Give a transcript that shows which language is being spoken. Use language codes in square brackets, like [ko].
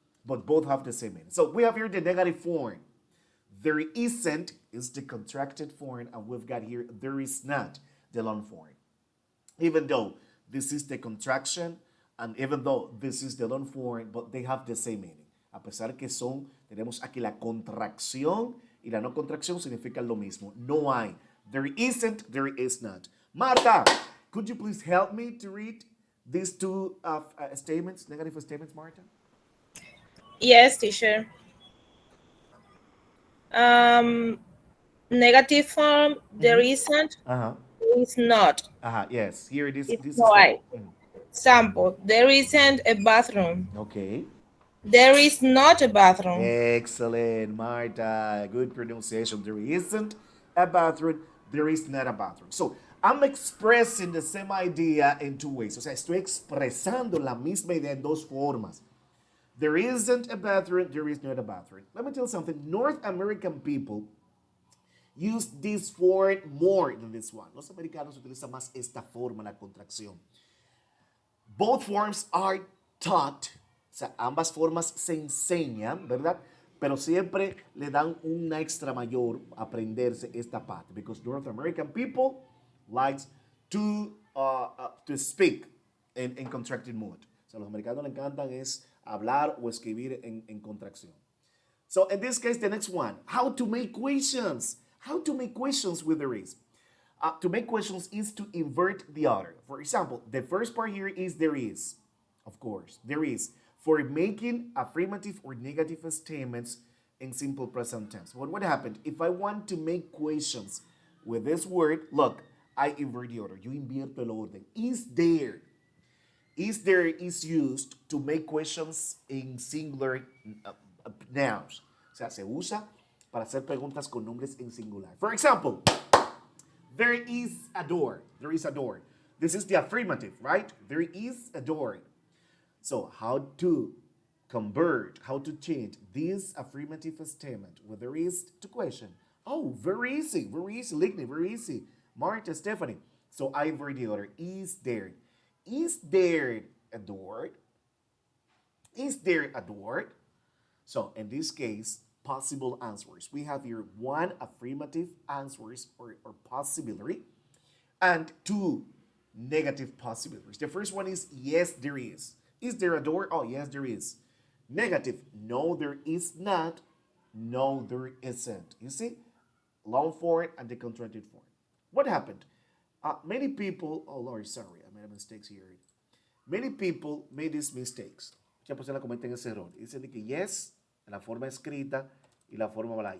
[en] But both have the same meaning. So we have here the negative form. There isn't is the contracted form, and we've got here there is not, the long form. Even though this is the contraction, and even though this is the long form, but they have the same meaning. [es] A pesar que tenemos aquí la contracción y la no contracción significan lo mismo. No hay. [en] There isn't, there is not. Marta, could you please help me to read these 2 statements, negative statements, Marta? Yes, teacher. Negative form, there isn't, is not. Yes, here it is. It's no I. Example, there isn't a bathroom. Okay. There is not a bathroom. Excellent, Marta. Good pronunciation. There isn't a bathroom. There is not a bathroom. So, I'm expressing the same idea in two ways. [es] O sea, estoy expresando la misma idea en dos formas. [en] There isn't a bathroom. There is not a bathroom. Let me tell you something. North American people use this form more than this one. [es] Los americanos utilizan más esta forma, la contracción. [en] Both forms are taught. [es] O sea, ambas formas se enseñan, ¿verdad? Pero siempre le dan una extra mayor a aprenderse esta parte. [en] Because North American people likes to speak en contracted mood. [es] O sea, los americanos le encantan es hablar o escribir en contracción. [en] So in this case, the next one, how to make questions. How to make questions with there is. To make questions is to invert the order. For example, the first part here is there is. Of course, there is. For making affirmative or negative statements in simple present tense. But what happened? If I want to make questions with this word, look, I invert the order. [es] Yo invierto el orden. [en] Is there. Is there is used to make questions in singular nouns. [es] O sea, se usa para hacer preguntas con nombres en singular. [en] For example, there is a door. There is a door. This is the affirmative, right? There is a door. So how to convert, how to change this affirmative statement with there is to question. Oh, very easy, Ligny, very easy. Marta, Stephanie. So I invert the order. Is there? Is there a door? Is there a door? So in this case, possible answers. We have here one affirmative answers or possibility and two negative possibilities. The first one is yes, there is. Is there a door? Oh, yes, there is. Negative, no, there is not. No, there isn't. You see? Long form and the contracted form. What happened? Many people, oh Lord, sorry, I made mistakes here. Many people made these mistakes. [es] Muchas personas cometen ese error. Dicen que yes, en la forma escrita y la forma hablada.